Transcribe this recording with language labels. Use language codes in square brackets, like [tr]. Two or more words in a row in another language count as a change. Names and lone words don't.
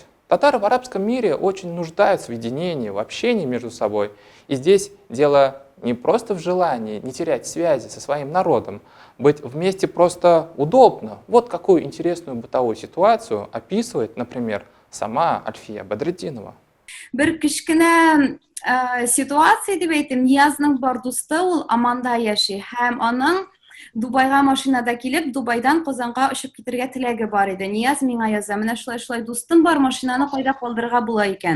[ru] Татары в арабском мире очень нуждаются в единении, в общении между собой. И здесь дело не просто в желании не терять связи со своим народом, быть вместе просто удобно. Вот какую интересную бытовую ситуацию описывает, например, сама Альфия Бадретдинова. [tt] Bir кичкенә ситуация дип әйтим, Ниязның бар дусты ул Аманда яши һәм аның Дубайга машинада килеп, Дубайдан Казанга очып китәргә теләге бар иде. Нияз миңа яза, менә шулай дустым бар, машинаны кайда калдырырга була икән.